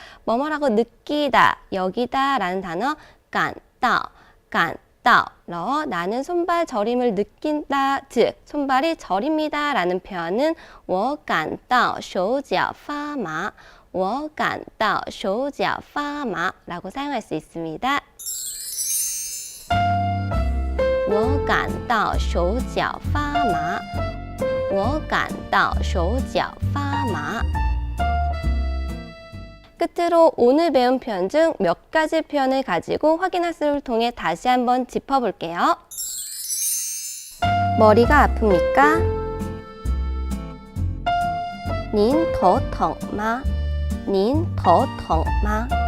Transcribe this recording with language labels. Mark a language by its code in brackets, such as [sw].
[ko] 뭐뭐라고 느끼다, 여기다 라는 단어 感到, 感到넣어 나는 손발 저림을 느낀다, 즉 손발이 저립니다 라는 표현은 [zh] 我感到手脚发麻, 我感到手脚发麻 [ko] 라고 사용할 수 있습니다. [zh] 我感到手脚发麻，我感到手脚发麻。 [ko] 끝으로 오늘 배운 표현 중 몇 가지 표현을 가지고 확인학습을 통해 다시 한번 짚어볼게요. 머리가 아픕니까? [zh] 您头疼吗?您头疼吗?